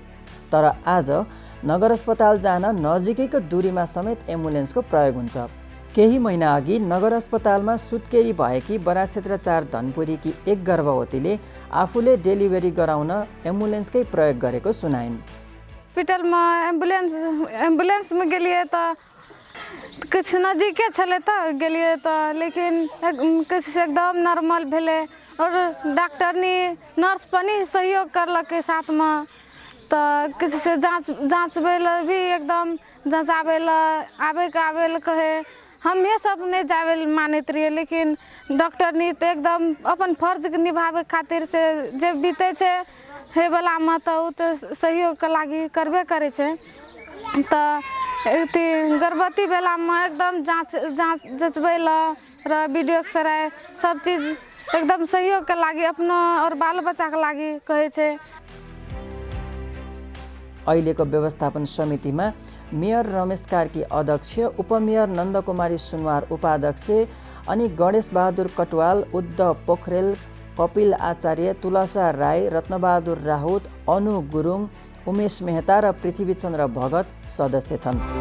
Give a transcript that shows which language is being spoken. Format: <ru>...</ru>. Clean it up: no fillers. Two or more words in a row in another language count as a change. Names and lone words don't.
<ne>तर आज नगर अस्पताल जान नजिकैको दूरीमा समेत एम्बुलेन्सको प्रयोग हुन्छ। केही महिना अघि नगर अस्पतालमा सुत्केरी भएकी बराक क्षेत्र 4 धनपुरीकी एक गर्भवतीले आफूले डेलिभरी गराउन एम्बुलेन्सकै प्रयोग गरेको सुनाइन्।</ne> <mai>हॉस्पिटलमा एम्बुलेंसमे गेलिए तऽ किछु नजदीके छलै तऽ गेलिए तऽ लेकिन किछु एकदम नॉर्मल भेलै और डॉक्टरनी नर्स पनि सहयोग करलकै साथमे तऽ किछु से जाँचबै लए भी एकदम जाँचाबै लए कहे हम ये सब नहीं जावे मानैत रहिए लेकिन डॉक्टरनी तऽ एकदम अपन फर्ज निभाबै खातिर से जे बीते छै हे वालामे तऽ उ तऽ सहयोगके लागि करबे करै छै। तऽ गर्भवती बेलामे एकदम जाँचबै लए र</mai> <en>video x-ray</en> <mai>सब चीज एकदम सहयोगके लागि अपनो और बाल बच्चाके लागि कहै छै।</mai> <ne>अहिलेको व्यवस्थापन समितिमा मेयर रमेश कार्की अध्यक्ष, उपमेयर नन्दकुमारी सुनवार उपाध्यक्ष अनि गणेश बहादुर कटवाल, उद्धव पोखरेल, कपिल आचार्य, तुलसा राई, रत्नबहादुर राहुत, अनु गुरुङ, उमेश मेहता र पृथ्वीचन्द्र भगत सदस्य छन्।</ne>